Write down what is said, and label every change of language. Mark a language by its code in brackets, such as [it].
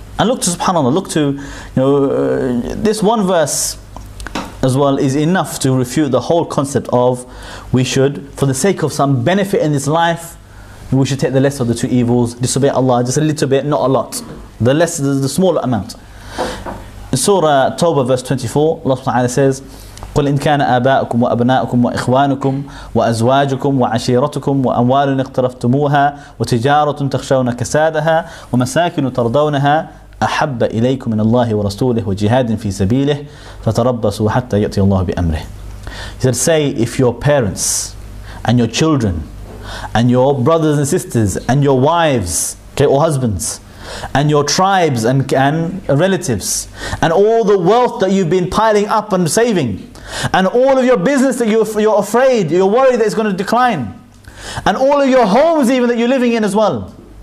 [en] And look to, subhanAllah, look to, this one verse as well is enough to refute the whole concept of we should, for the sake of some benefit in this life, we should take the less of the two evils, disobey Allah just a little bit, not a lot. The less, the smaller amount. In Surah Tawbah verse 24, Allah SWT says, [ar] قل إن كان آباؤكم وأبناؤكم وإخوانكم وأزواجكم وعشيرتكم وأموال اقترفتموها وتجارة تخشون كسادها ومساكن ترضونها أحب إليكم من الله ورسوله وجهاد في سبيله فتربصوا حتى يأتي الله بأمره. [en] He said, say if your parents and your children and your brothers and sisters and your wives, okay, or husbands, and your tribes and relatives, and all the wealth that you've been piling up and saving, and all of your business that you're afraid, you're worried that it's going to decline, and all of your homes even that you're living in as well.